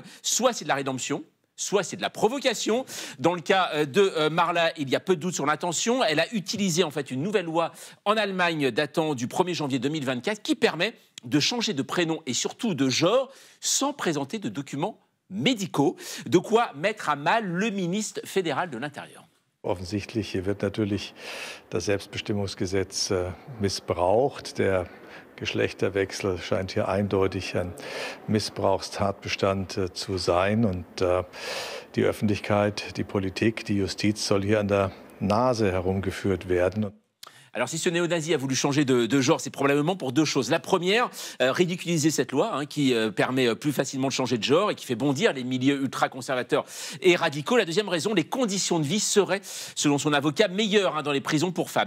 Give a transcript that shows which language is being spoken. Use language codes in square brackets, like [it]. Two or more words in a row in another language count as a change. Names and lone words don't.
[fr] Soit c'est de la rédemption, soit c'est de la provocation. Dans le cas de Marla, il y a peu de doute sur l'intention. Elle a utilisé en fait une nouvelle loi en Allemagne datant du 1er janvier 2024 qui permet de changer de prénom et surtout de genre sans présenter de documents médicaux. De quoi mettre à mal le ministre fédéral de l'Intérieur. [de] Offensichtlich hier wird natürlich das Selbstbestimmungsgesetz missbraucht. Der Geschlechterwechsel scheint hier eindeutig ein Missbrauchstatbestand zu sein. Und die Öffentlichkeit, die Politik, die Justiz soll hier an der Nase herumgeführt werden. [fr] Alors si ce néo-nazi a voulu changer de genre, c'est probablement pour deux choses. La première, ridiculiser cette loi hein, qui permet plus facilement de changer de genre et qui fait bondir les milieux ultra-conservateurs et radicaux. La deuxième raison, les conditions de vie seraient, selon son avocat, meilleures hein, dans les prisons pour femmes.